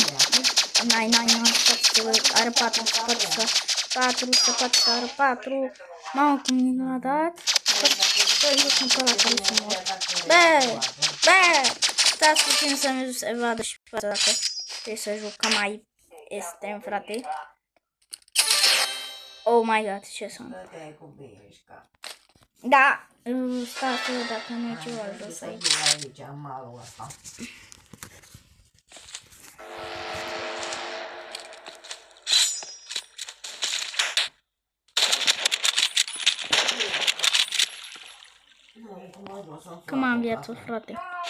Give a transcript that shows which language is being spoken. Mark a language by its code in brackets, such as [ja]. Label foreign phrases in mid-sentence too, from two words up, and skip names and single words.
[ro] N-ai, are 4, are 4. Mamă, cum mi l-a dat. Bă, stați puțin să se vadă și fața dacă trebuie să jucăm mai extrem, frate. [en] Oh my god, [ro] ce sunt? Da, stați dacă nu e ceva jos aici. Cum am viață, frate?